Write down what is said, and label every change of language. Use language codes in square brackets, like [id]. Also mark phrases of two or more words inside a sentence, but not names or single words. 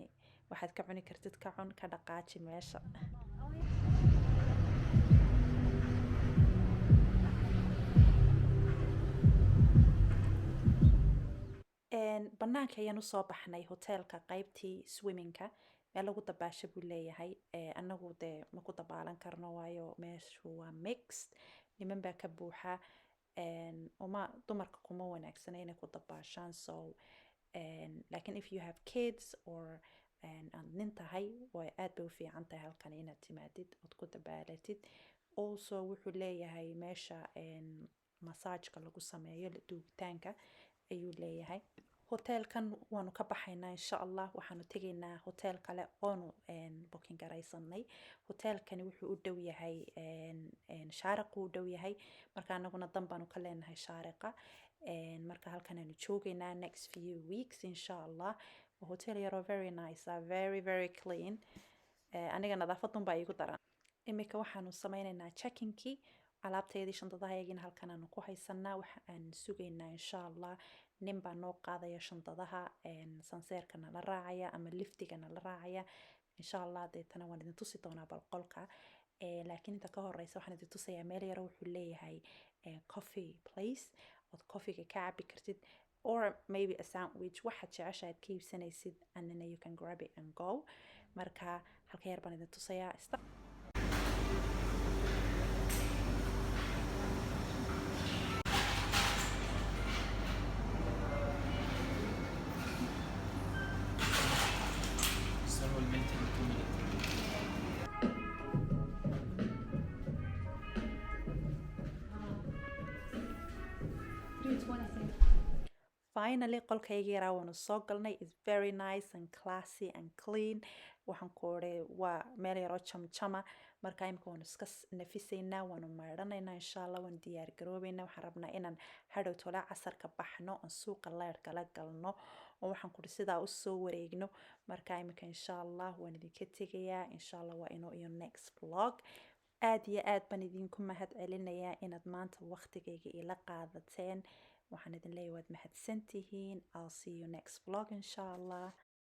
[so] waxaad ka cuni kartid ka cun, ka dhaqaaji meesha. banaanka ayaan usoo baxnay hoteelka qaybtii swimmingka, meel lagu dabaasho buu leeyahay. anagu dee maku dabaalan karno waayo meeshu waa mixed, niman baa ka buuxa. dumarka kuma wanaagsana inay ku dabaashaan. so laakiin [en] if you have kids or [so] aad nin tahay, way aad bay u fiican tahay halkan inaad timaadid ood ku dabaalatid. also wuxuu leeyahay meesha masaajka lagu sameeyo duugitaanka ayuu leeyahay. hoteelkan waanu ka baxaynaa [ar] insha allah, [so] waxaanu tegaynaa hotel kale oonu booking garaysanay. hoteelkani wuxuu u dhow yahay shaariqu u dhow yahay, marka anaguna dan baanu ka leenahay shaariqa. marka halkanaanu joogaynaa [en] next few weeks [ar] insha allah. [en] hotel yaroo very nice, very very clean. [so] aniga nadaafadun baa iigu daran. imika waxaanu sameynaynaa checkinkii, alaabteedii shandadahayagina halkanaanu ku haysanaa. waxa aan sugaynaa [ar] insha allah [so] nin baa noo qaadaya shandadaha, sanseerka nala raacaya ama liftiga nala raacaya [ar] insha allah. [so] deetana waan idin tusi doonaa balqolka. laakiin inta ka horeysa waxaan idin tusayaa meel yaro wuxuu leeyahay [en] coffee place [so] ood coffeega ka cabi kartid. [en] or maybe a sandwich [so] waxaad jeceshaad ka iibsanaysid [en] and then you can grab it and go. [so] Marka halka yar baan idin tusayaa. [ar] يسووا الملت الكمية. [so] Finally qolkayga yaraa waanu soo galnay. [en] It's very nice and classy and clean. [so] Waxaan ku oray waa meel yaroo jamjama. Marka imika waanu iska nafisaynaa, waanu maydhanaynaa [ar] insha Allah, [so] waanu diyaar garoobaynaa. Waxaan rabnaa inaan hadhow tole casarka baxno, aan suuqa leerka la galno, oo waxaan ku sidaa u soo wareegno. Marka imika [ar] insha Allah [so] waan idinka tegayaa. [ar] Insha Allah [so] waa inoo iyo [en] next vlog. [so] aad iyo aad baan idinku mahad celinayaa inaad maanta waqtigayga ila qaadateen. waxaan idin leeyahay waad mahadsantihiin. [en] I'll see you next vlog [ar] insha Allah.